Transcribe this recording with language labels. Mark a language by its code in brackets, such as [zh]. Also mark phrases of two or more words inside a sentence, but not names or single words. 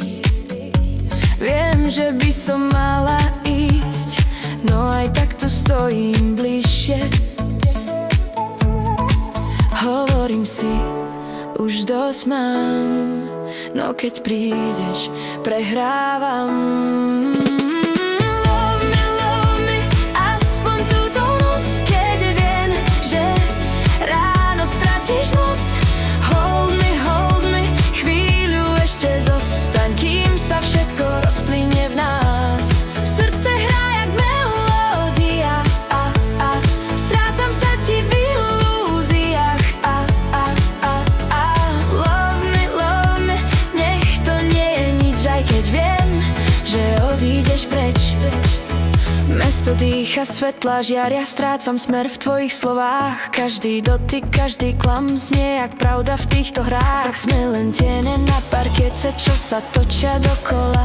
[sk] Viem, že by som mala ísť, no aj tak tu stojím bližšie. Hovorím si, už dosť mám, no keď prídeš, prehrávam. [en] Love me, [sk] aspoň túto noc, keď viem, že ráno stratíš moc. [en] Hold me, [sk] chvíľu ešte zostaň, kým sa všetko rozplynie v nás. Srdce hrá jak melódia, strácam sa ti v ilúziách. [en] Love me, [sk] nech to nie je nič, aj keď viem, že odídeš preč. Mesto dýcha, svetla žiaria, strácam smer v tvojich slovách. Každý dotyk, každý klam znie jak pravda v týchto hrách. Tak sme len tiene na parkete, čo sa točia dokola.